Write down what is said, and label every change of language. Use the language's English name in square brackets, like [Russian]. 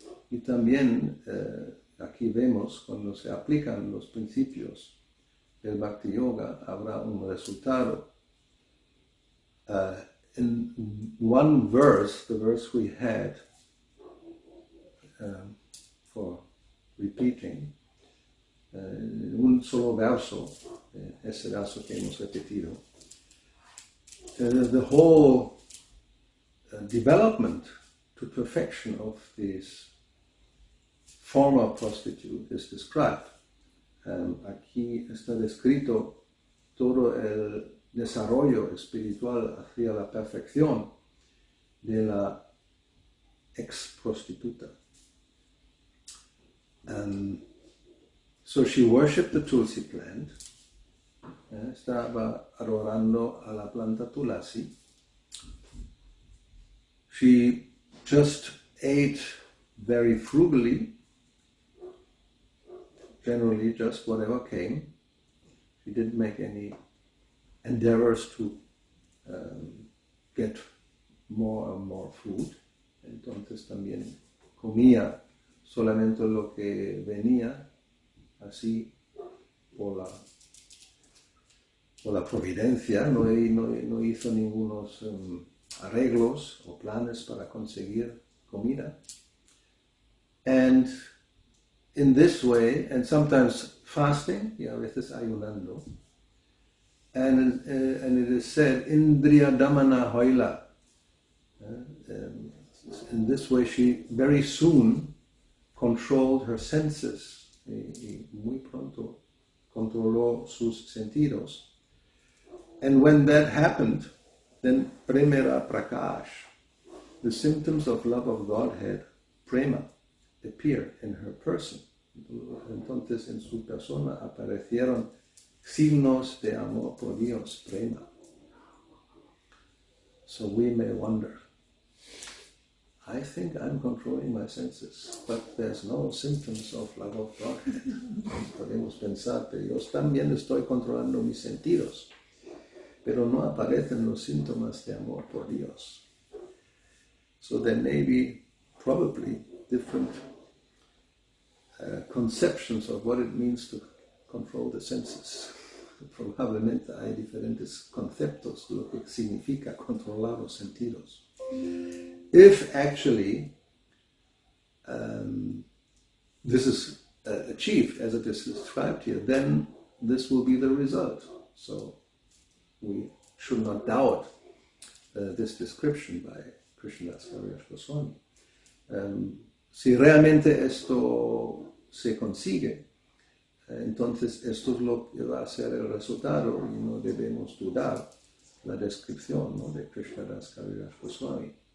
[Spanish] Y también aquí vemos cuando se aplican los principios del Bhakti-yoga habrá un resultado. [English] In one verse, the verse we had for repeating, [Spanish] un solo verso, ese verso que hemos repetido, [English] the whole development to perfection of this former prostitute is described. [Spanish] Aquí está descrito todo el desarrollo espiritual hacia la perfección de la ex prostituta. [English] So she worshipped the tulsi plant, [Spanish] estaba adorando a la planta tulasi. [English] She just ate very frugally, generally just whatever came. She didn't make any endeavors to get more and more food. [Spanish] Entonces también comía solamente lo que venía, así por la providencia. No hizo ningunos arreglos o planes para conseguir comida. [English] And in this way, and sometimes fasting, [Spanish] y a veces ayunando, [English] and it is said, Indriya Damana Hoila. In this way, she very soon controlled her senses, [Spanish] y muy pronto controló sus sentidos. [English] And when that happened, then Premera Prakash, the symptoms of love of Godhead, Prema, appeared in her person. [Spanish] Entonces en su persona aparecieron signos de amor por Dios, Prema. [English] So we may wonder, I think I'm controlling my senses, but there's no symptoms of love of Godhead. [Spanish] Podemos pensar, pero yo también estoy controlando mis sentidos, pero no aparecen los síntomas de amor por Dios. [English] So there may be probably different conceptions of what it means to control the senses. [Spanish] Probablemente hay diferentes conceptos de lo que significa controlar los sentidos. [English] If actually this is achieved as it is described here, then this will be the result. So we should not doubt this description by Krishnadas Kaviraj Goswami. [Spanish] Si realmente esto se consigue, entonces esto es lo que va a ser el resultado y no debemos dudar la descripción, ¿no?, de Krishnadas Kaviraj Goswami.